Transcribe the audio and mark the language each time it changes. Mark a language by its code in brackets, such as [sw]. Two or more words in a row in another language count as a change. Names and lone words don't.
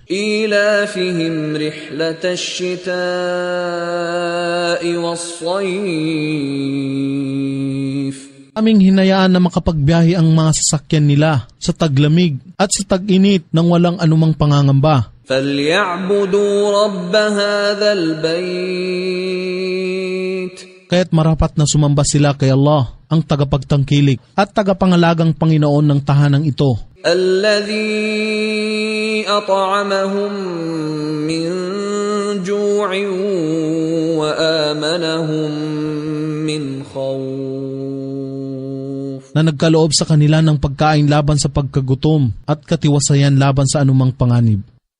[ar] إيلافهم رحلة الشتاء والصيف. [tl] Aming hinayaan na makapagbiyahe ang mga sasakyan nila sa taglamig at sa tag-init nang walang anumang pangangamba. [ar] فَلْيَعْبُدُوا رَبَّ هَذَا الْبَيْتِ. [tl] Kaya't marapat na sumamba sila kay Allah, ang tagapagtangkilik at tagapangalagang Panginoon ng tahanang ito. [ar] الَّذِي أَطْعَمَهُم مِّن جُوعٍ وَآمَنَهُم مِّنْ خَوْفٍ. [tl] Na nagkaloob sa kanila ng pagkain laban sa pagkagutom at katiwasayan laban sa anumang panganib.